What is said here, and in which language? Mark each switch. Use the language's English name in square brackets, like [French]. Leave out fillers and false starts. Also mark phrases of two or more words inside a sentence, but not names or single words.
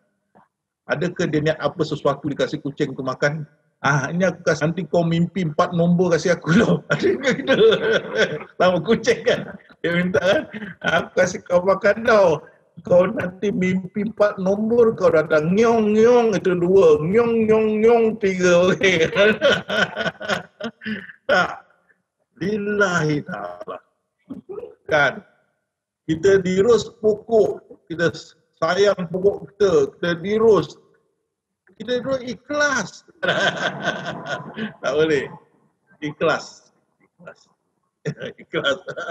[Malay] Adakah dia niat apa sesuatu dikasih kucing tu makan? Ini aku kasih, nanti kau mimpi 4 nombor kasih aku tau. Adakah kita? Sama kucing kan? Dia minta kan? Aku kasih kau makan tau. Kau nanti mimpi 4 nombor, kau datang nyong nyong itu 2, nyong nyong nyong 3. Okay. [Arabic] Tak. لله تعالى. [Malay] Kan? Kita dirus pokok, kita sayang pokok kita dirus. Kita dirus ikhlas. Tak boleh. Ikhlas. Ikhlas.